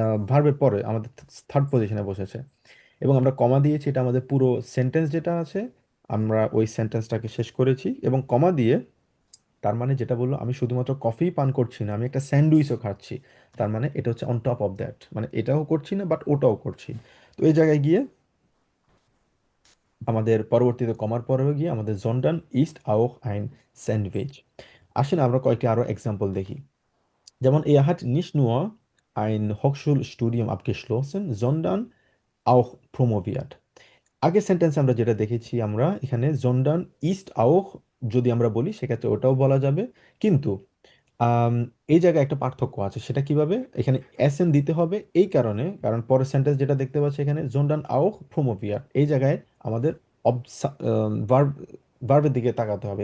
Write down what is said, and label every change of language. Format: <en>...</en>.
<bn>ভার্বের পরে আমাদের থার্ড পজিশনে বসেছে, এবং আমরা কমা দিয়েছি, এটা আমাদের পুরো সেন্টেন্স যেটা আছে আমরা ওই সেন্টেন্সটাকে শেষ করেছি এবং কমা দিয়ে, তার মানে যেটা বললো আমি শুধুমাত্র কফি পান করছি না, আমি একটা স্যান্ডউইচও খাচ্ছি, তার মানে এটা হচ্ছে</bn> <en>on top of that,</en> <bn>মানে এটাও করছি না বাট ওটাও করছি। তো এই জায়গায় গিয়ে আমাদের পরবর্তীতে কমার পরেও গিয়ে আমাদের</bn> <de>জন্ডান ইস্ট আউখ আইন স্যান্ডউইচ।</de> <bn>আসেন আমরা কয়েকটি আরো এক্সাম্পল দেখি। যেমন</bn> <de>er hat nicht nur ein Hochschulstudium abgeschlossen, sondern auch promoviert।</de> <bn>আগের সেন্টেন্সে আমরা যেটা দেখেছি, আমরা এখানে</bn> <de>জন্ডান ইস্ট আউখ</de> <bn>যদি আমরা বলি সেক্ষেত্রে ওটাও বলা যাবে, কিন্তু আম, এই জায়গায় একটা পার্থক্য আছে, সেটা কিভাবে, এখানে এসএন দিতে হবে এই কারণে, কারণ পরের সেন্টেন্স যেটা দেখতে পাচ্ছি এখানে</bn> <de>জোনডান আউখ প্রোমোভিয়ার,</de> <bn>এই জায়গায় আমাদের ভার্ব, ভার্বের দিকে তাকাতে হবে।</bn>